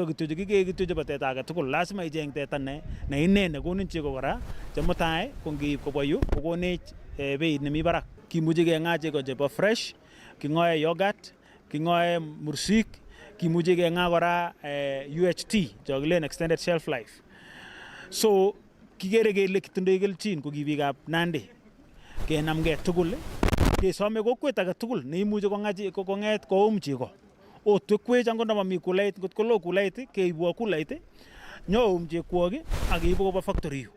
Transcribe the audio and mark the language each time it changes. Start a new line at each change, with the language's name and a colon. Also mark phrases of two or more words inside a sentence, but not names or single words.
Kalenjin: kityo chekikee kityo chebo teta age tugul lazima icheng teta ne ine nekonin chego kora chemutai ko ngeib kobwa yu kokonech beit nemi barak kimuche keng'a chego chebo fresh king'oe yogurt king'oe mursik kimuche keng'a kora UHT chokilen
English: extended shelf life
Kalenjin: so kikere kele kitindoi kelchin ko ki biikab Nandi kenamgei tugul Kesome kokwet age tugul neimuche kong'et koum chego. Otwekwech angot ndamami kulait, ngot kolo kulait keibwo kulait nyoum chekwok ak keibu koba factory yu.